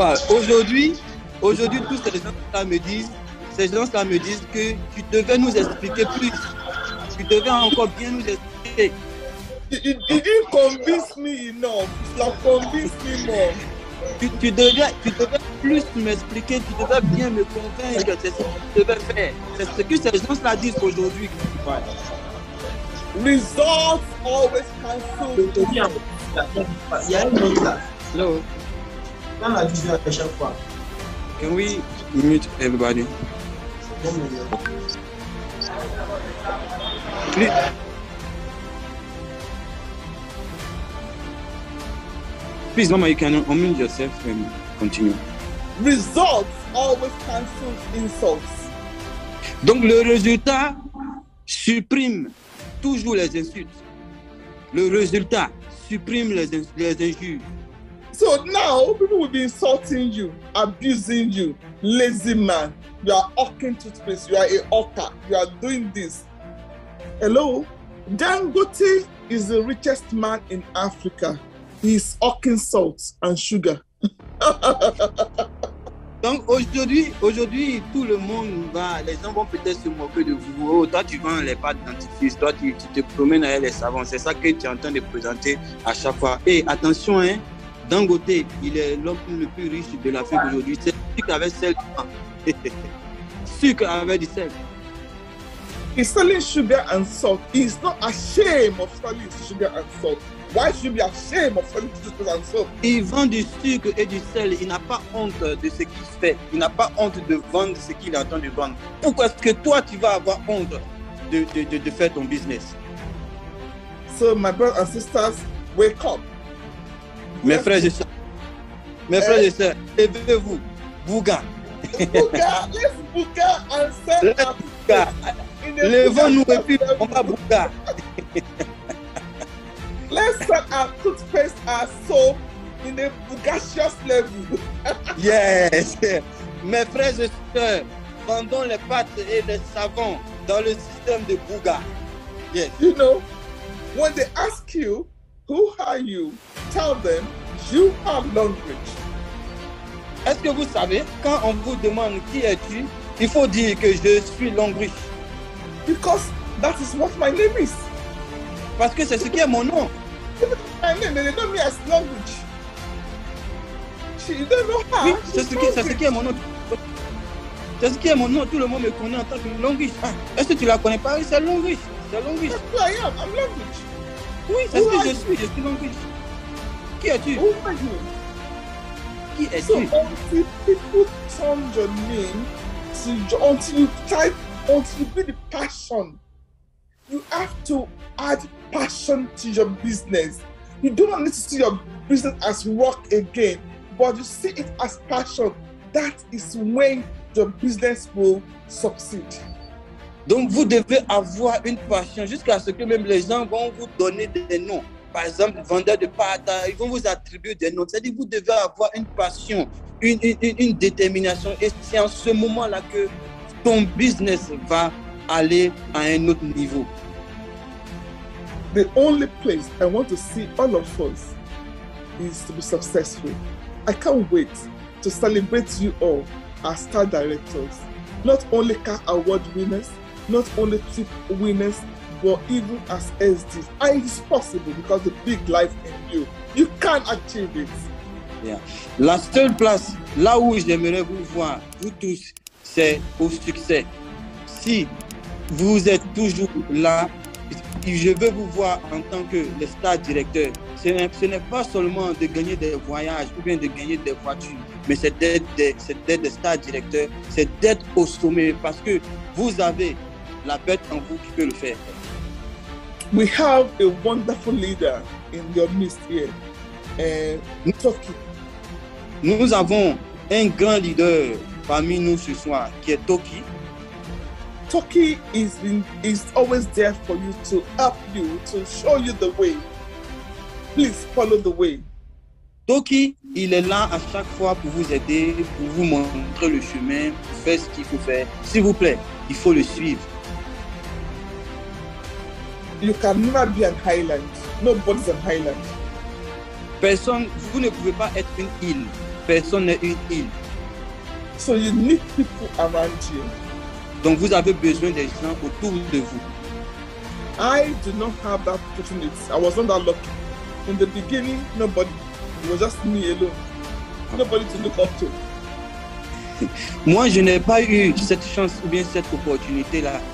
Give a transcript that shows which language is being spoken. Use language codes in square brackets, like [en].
[fr] Aujourd'hui, tous ces gens-là me disent, que tu devais nous expliquer plus. Tu devais encore bien nous expliquer. [en] You didn't convince me enough. You have convinced me more. [fr] Tu devais plus m'expliquer, tu devais bien me convaincre que c'est ce que tu devais faire. C'est ce que ces gens-là disent aujourd'hui. [en] Results always cancel. [fr] Il y a une autre là. [en] Hello. [fr] Dans la vidéo à chaque fois. [en] Can we mute everybody? Please, Mama, you can unmute yourself and continue. Results always cancel insults. [fr] Donc, le résultat supprime toujours les insultes. Le résultat supprime les injures. [en] So now, people will be insulting you, abusing you. Lazy man, you are hawking toothpaste, you are a hawker, you are doing this. Hello? Dangote is the richest man in Africa. He is hawking salt and sugar. [fr] Donc aujourd'hui, tout le monde va, les gens vont peut-être se moquer de vous. Oh, toi, tu vends les pâtes dentifrice, toi, tu te promènes avec les savons. C'est ça que tu es en train de présenter à chaque fois. Et attention, hein, Dangote, il est l'homme le plus riche de l'Afrique aujourd'hui. C'est sucre avec sel. Sucre avec du sel. [en] He's selling sugar and salt. He's not ashamed of selling sugar and salt. Why should you be ashamed of selling sugar and salt? [fr] Il vend du sucre et du sel. Il n'a pas honte de ce qu'il fait. Il n'a pas honte de vendre ce qu'il est en train de vendre. Pourquoi est-ce que toi, tu vas avoir honte de faire ton business? [en] So, my brothers and sisters, wake up. [fr] Mes frères et sœurs, levez-vous. Bouga. [en] Bouga, let's bouga and sell our Bouga. [fr] Levons-nous et puis on va bouga. [en] Let's sell our toothpaste, our soap in a bougacious level. Yes. [fr] Mes frères et sœurs, vendons les pâtes et les savons dans le système de bouga. [en] Yes. You know, when they ask you, who are you? Tell them, you are Longridge. [fr] Est-ce que vous savez, quand on vous demande qui es-tu, il faut dire que je suis Longridge. [en] Because that is what my name is. [fr] Parce que c'est ce qui est mon nom. [en] My name, they know me as Longridge. You don't know how. [fr] Oui, c'est ce qui est mon nom. C'est ce qui est mon nom. Tout le monde me connaît en tant que Longridge. Ah, est-ce que tu la connais pas? Oui, c'est Longridge. C'est Longridge. [en] That's who I am. I'm Longridge. [fr] Oui, c'est ce que je suis. Je suis Longridge. Qui es-tu? [en] Who are you? [fr] Qui es-tu? [en] So until people turn your name to, until you be the passion, you have to add passion to your business. You do not need to see your business as work again, but you see it as passion. That is when your business will succeed. [fr] Donc vous devez avoir une passion jusqu'à ce que même les gens vont vous donner des noms. Par exemple, vendeur de pâtes, ils vont vous attribuer des noms. C'est-à-dire que vous devez avoir une passion, une détermination. Et c'est en ce moment-là que ton business va aller à un autre niveau. [en] The only place I want to see all of us is to be successful. I can't wait to celebrate you all as star directors. Not only CAC award winners, not only tip winners, but even as SDs. And it is possible because the big life in you. You can achieve it. Yeah. [fr] La seule place, là où j'aimerais vous voir, vous tous, c'est au succès. Si vous êtes toujours là, je veux vous voir en tant que le star directeur. Ce n'est pas seulement de gagner des voyages ou bien de gagner des voitures, mais c'est d'être des stars directeurs, c'est d'être au sommet parce que vous avez la bête en vous qui peut le faire. [en] We have a wonderful leader in your midst here, Toki. [fr] Nous avons un grand leader parmi nous ce soir qui est Toki. [en] Toki is always there for you, to help you, to show you the way. Please follow the way. [fr] Toki, il est là à chaque fois pour vous aider, pour vous montrer le chemin, pour faire ce qu'il faut faire. S'il vous plaît, il faut le suivre. [en] You can never be an island. Nobody's an island. [fr] Personne, vous ne pouvez pas être une île. Personne n'est une île. [en] So you need people around you. [fr] Donc vous avez besoin des gens autour de vous. [en] I do not have that opportunity. I was not that lucky. In the beginning, nobody. It was just me alone. Nobody to look up to. [fr] Moi, je n'ai pas eu cette chance ou bien cette opportunité-là.